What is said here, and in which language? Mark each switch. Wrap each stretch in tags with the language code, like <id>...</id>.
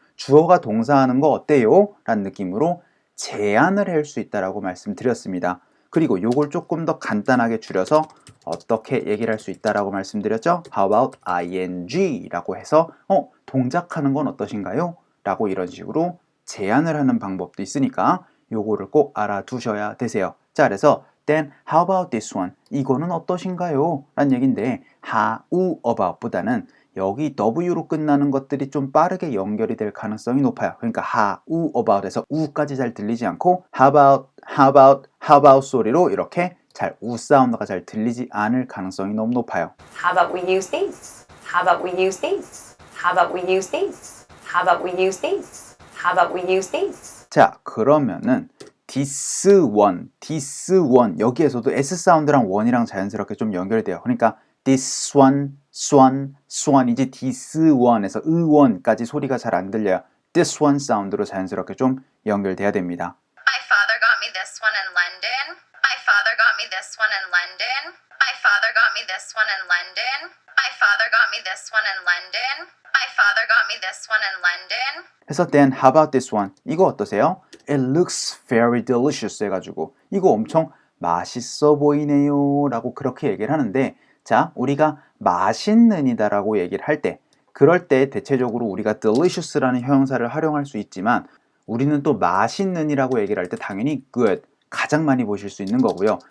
<ko>주어가 동사하는 거 어때요? 라는 느낌으로 제안을 할 수 있다라고 말씀드렸습니다. 그리고 요걸 조금 더 간단하게 줄여서 어떻게 얘기를 할 수 있다라고 말씀드렸죠?</ko> <en>How about ing?</en> <ko>라고 해서 동작하는 건 어떠신가요? 라고 이런 식으로 제안을 하는 방법도 있으니까 요거를 꼭 알아두셔야 되세요. 자, 그래서</ko> <en>then how about this one?</en> <ko>이거는 어떠신가요? 라는 얘기인데 how about보다는 여기 W로 끝나는 것들이 좀 빠르게 연결이 될 가능성이 높아요. 그러니까 how about에서 우까지 잘 들리지 않고 how about 소리로 이렇게 잘 우 사운드가 잘 들리지 않을 가능성이 너무 높아요.</ko> <en>How about we use these? How about we use these? How about we use these? How about we use these? How about we use these?</en> <ko>자, 그러면은 this one 여기에서도 S 사운드랑 one이랑 자연스럽게 좀 연결돼요. 그러니까 this one, swan이지 this one에서 의원까지 소리가 잘 안 들려요. this one 사운드로 자연스럽게 좀 연결돼야 됩니다.</ko> <en>My father got me this one in London. My father got me this one in London. My father got me this one in London. My father got me this one in London. My father got me this one in London.</en> <ko>그래서</ko> <en>then how about this one?</en> <ko>이거 어떠세요?</ko> <en>It looks very delicious</en> <ko>해가지고 이거 엄청 맛있어 보이네요 라고 그렇게 얘기를 하는데 자, 우리가 맛있는이다 라고 얘기를 할 때 그럴 때 대체적으로 우리가 delicious라는 형용사를 활용할 수 있지만 우리는 또 맛있는이라고 얘기를 할 때 당연히 good 가장 많이 보실 수 있는 거고요.</ko>